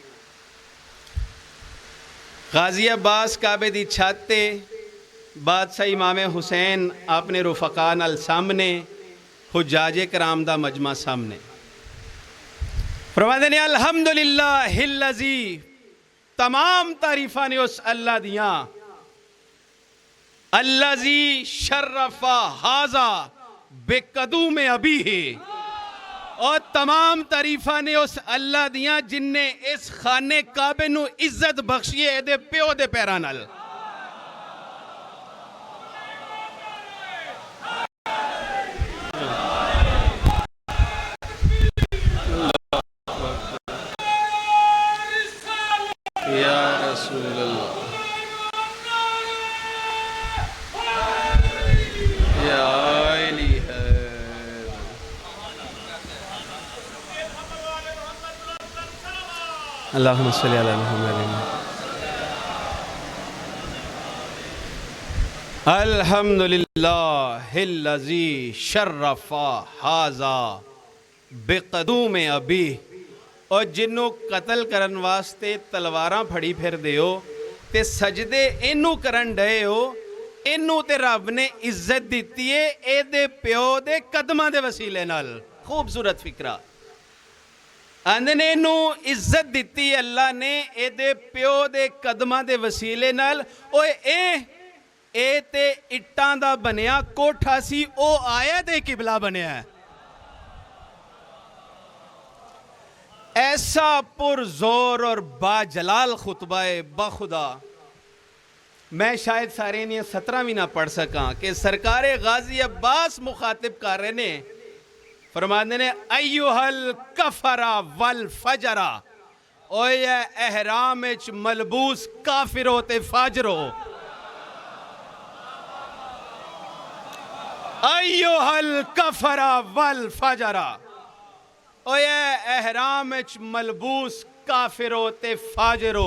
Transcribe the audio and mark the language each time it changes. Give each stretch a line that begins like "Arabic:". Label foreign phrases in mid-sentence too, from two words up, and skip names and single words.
Punjabi: غازی عباس کعبے دی چھت تے بادشاہ امام حسین اپنے رفقا نال سامنے، حجاج کرام دا مجمع سامنے. فرماتے نے الحمد للہ الذی، تمام تعریفاں نے اس اللہ دیاں.
Arabic: الذی شرف ہذا بقدوم ابی
Punjabi: ہے، اور تمام تعریفاں نے اس اللہ دیاں جنے اس خانہ کعبہ نوں عزت بخشی ہے ایدے پیو دے پیراں نال.
Arabic: یا رسول اللہ، یا علی है। اللہم صل علی محمد. الحمد للہ الذی شرف ہذا بقدوم ابی,
Punjabi: اور جنہوں قتل کرن واسطے تلواراں پھڑی پھردے ہو تے سجدے اینوں کرن ڈے ہو، اینوں تے رب نے عزت دتی ہے ایدے پیو دے قدماں دے وسیلے نال. خوبصورت فقرہ آندے نے، اینوں عزت دتی اللہ نے ایدے پیو دے قدماں دے وسیلے نال. اوئے اے تے اٹاں دا بنیا کوٹھا سی، او آیا تے قبلہ بنیا ہے. ایسا پرزور اور باجلال خطبہ ہے بخدا، میں شاید سارے نے 17 بھی نہ پڑھ سکا کہ سرکار غازی عباس مخاطب کر رہے نے. فرماتے نے
Arabic: ایها الکفرة والفجرة,
Punjabi: اوئے احرام وچ ملبوس کافرو تے فاجرو.
Arabic: ایها الکفرة والفجرة,
Punjabi: اوئے احرام وچ ملبوس کافرو تے فاجرو.